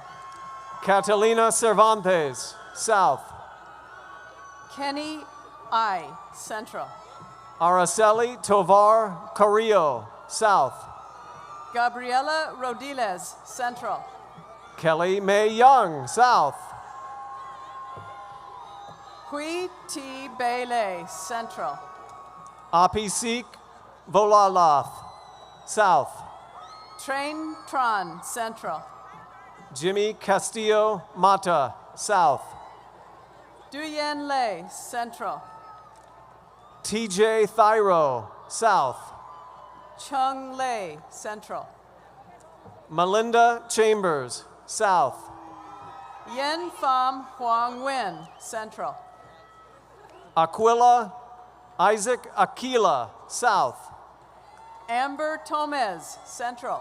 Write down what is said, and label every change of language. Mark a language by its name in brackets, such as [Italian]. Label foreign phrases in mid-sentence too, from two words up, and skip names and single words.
[English] Catalina Cervantes, South. Kenny I, Central. Araceli Tovar Carrillo, South. Gabriela Rodiles, Central. Kelly May Young, South. Hui T. Bailey, Central. Apisik Volalath, South. Train Tron, Central. Jimmy Castillo Mata, South. Duyen Lei, Central. TJ Thyro, South. Chung Lei, Central. Melinda Chambers, South. Yen Pham Huang Nguyen, Central. Aquila Isaac Aquila, South. Amber Tomez, Central.